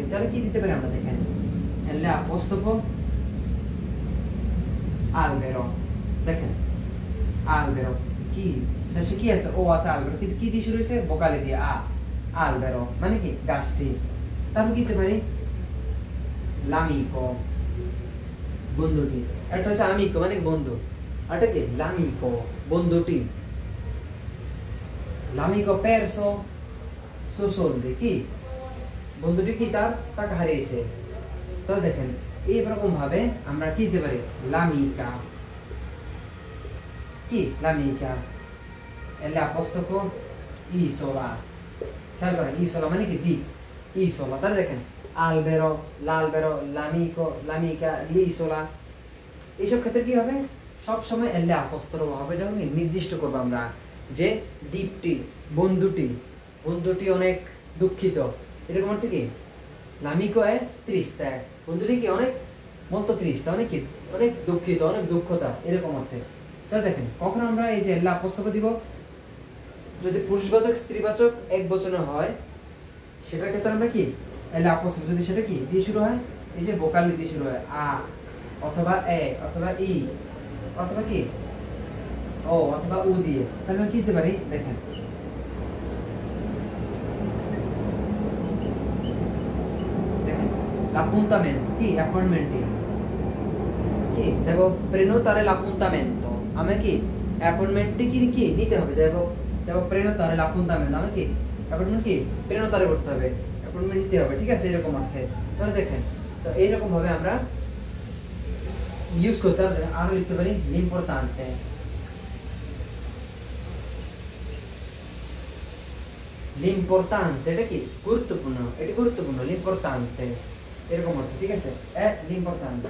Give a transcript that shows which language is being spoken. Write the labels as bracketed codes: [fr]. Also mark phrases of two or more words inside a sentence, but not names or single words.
[bn] তাহলে কি দিতে পারি আমরা, দেখেন এল আপস্তব albero, দেখেন albero কি শেষে কি আছে, ও আছে albero, কিন্তু কি দিয়ে শুরু হয়েছে, ভোকালে দিয়ে আ, albero মানে কি গাছটি। তারপর কি দিতে পারি, l'amico বন্ধুটি, একটা হচ্ছে amico মানে বন্ধু, আর এটা কি l'amico বন্ধুটি, [it] l'amico perso suoi soldi [bn] কি বন্ধুটি কি তার টাকা হারিয়েছে। তো দেখেন এইরকম ভাবে আমরা কি দিতে পারি, l'amica, কি l'amica, এল আপস্তক isola, খেয়াল করেন isola মানে কি দ্বীপ, isola। [it] তাহলে দেখেন albero, l'albero, l'amico, l'amica, l'isola, [bn] এইসব ক্ষেত্রে কি হবে, সব সময় এল আপস্তক হবে যখন নির্দিষ্ট করব আমরা যে দ্বীপটি, বন্ধুটি, বন্ধুটি অনেক দুঃখিত, এরকম অর্থে কি [it] l'amico è triste, [bn] বন্ধুটি কি অনেক [it] molto triste, [bn] অনেক কি অনেক দুঃখিত, অনেক দুঃখতা, এরকম অর্থে। তাহলে দেখেন কখন আমরা এই যে এল আপস্তক দিব, যদি পুরুষবাচক স্ত্রীবাচক এক বচনে হয় সেটার ক্ষেত্রে আমরা কি এল আপস্তক, যদি সেটা কি দিয়ে শুরু হয়, এই যে ভোকাল দিয়ে শুরু হয় আ অথবা এ অথবা ই অথবা কি ও অথবা উ দিয়ে, তাহলে আমি কি দিতে পারি দেখেন, l'appuntamento কি অ্যাপয়েন্টমেন্টে কি দেব, [it] prenotare l'appuntamento [bn] আমি কি অ্যাপয়েন্টমেন্টে কি কি নিতে হবে, দেব [it] prenotare l'appuntamento [bn] আমি কি অ্যাপয়েন্টমেন্ট কি prenotare করতে হবে, অ্যাপয়েন্টমেন্ট নিতে হবে, ঠিক আছে, এরকম অর্থে। তাহলে দেখেন তো এইরকম ভাবে আমরা ইউজ করতে হবে। আরো লিখতে পারি l'importante, l'importante এটা কি গুরুত্বপূর্ণ, এটা গুরুত্বপূর্ণ l'importante এরকম অর্থ, ঠিক আছে, l'importante।